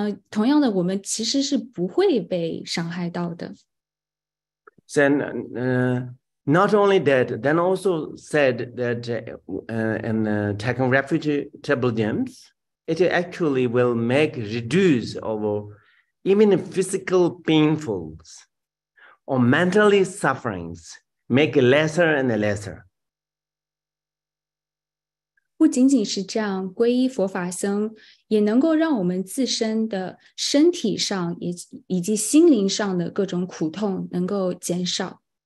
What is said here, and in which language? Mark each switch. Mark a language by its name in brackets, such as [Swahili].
[Chinese] 同样的，我们其实是不会被伤害到的。 [English] Then, not only that, then also said that in taking refuge table gems, it actually will reduce our even physical painfuls or mentally sufferings, make lesser and lesser. [Chinese] 不仅仅是这样，皈依佛法僧也能够让我们自身的身体上以及心灵上的各种苦痛能够减少。